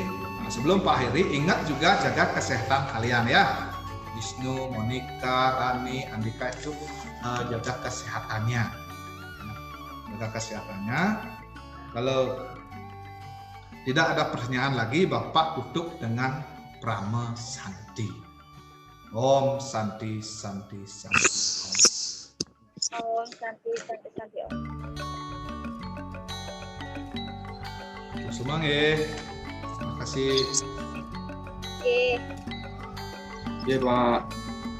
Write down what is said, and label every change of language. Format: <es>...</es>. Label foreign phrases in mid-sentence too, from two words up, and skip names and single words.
<id>Nah, sebelum Pak akhiri, ingat juga jaga kesehatan kalian ya. Wisnu, Monica, Rani, Andika itu jaga kesehatannya. Kalau tidak ada pertanyaan lagi, Bapak tutup dengan Brahma Santi.</id> <sa>Om Santi Santi Santi. Om Santi Santi Santi Om.</sa> <id>Semangat. Terima kasih. Oke. Iya Pak.</id>